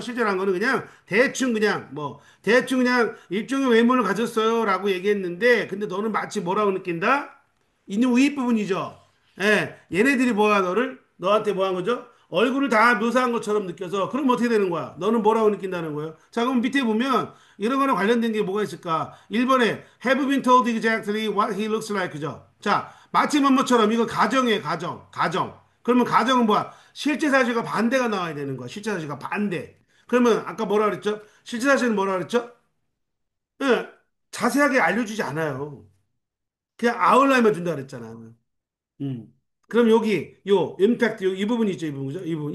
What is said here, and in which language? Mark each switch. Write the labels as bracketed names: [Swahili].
[Korean] 실제로 한 거는 그냥 대충 그냥 일종의 외모를 가졌어요. 라고 얘기했는데, 근데 너는 마치 뭐라고 느낀다? 있는 윗 부분이죠. 예, 얘네들이 너한테 뭐 한 거죠? 얼굴을 다 묘사한 것처럼 느껴서, 그럼 어떻게 되는 거야? 너는 뭐라고 느낀다는 거예요? 자, 그럼 밑에 보면, 이런 거랑 관련된 게 뭐가 있을까? 1번에, [English] have been told exactly what he looks like. [Korean] 그죠? 자, 마치 뭐뭐처럼, 이거 가정이에요, 가정. 그러면 가정은 뭐야? 실제 사실과 반대가 나와야 되는 거야. 실제 사실과 반대. 그러면, 아까 뭐라 그랬죠? 실제 사실은 뭐라 그랬죠? 예, 자세하게 알려주지 않아요. 그냥 아웃라인만 준다 그랬잖아. 그럼 임팩트, 이 부분이 있죠, 이 부분, 그죠? 이 부분.